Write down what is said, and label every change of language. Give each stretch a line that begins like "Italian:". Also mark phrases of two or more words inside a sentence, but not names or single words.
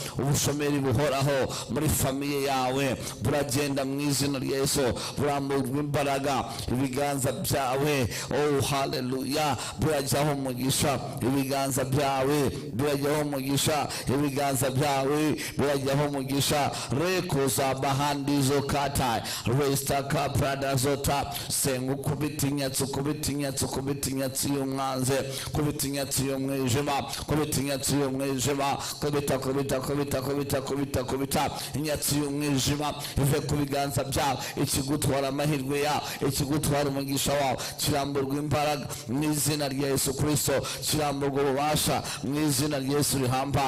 Kinyarwanda: Ubushomeri buhoraho muri famiye yawe buragenda mu izina rya Yesu. Buramburwa imbaraga, ibiganza byawe, oh hallelujah, birajyaho umugisha. Ibiganza byawe birajyaho umugisha, ibiganza byawe birajyaho umugisha. Reko za bahandizo kata resta kaprada zota. Senga ukubita inyatsi, ukubita inyatsi, ukubita inyatsi y'umwanzi, kubita inyatsi y'umwijima, kubita inyatsi y'umwijima, kubita inyatsi y'umwijima ive ku biganza byawe. Ikigutwara amahirwe yawe, ikigutwara umugisha wawe kiramburwa imbaraga mu izina rya Yesu Kristo, kiramburwa ububasha mu izina rya Yesu rihambaye.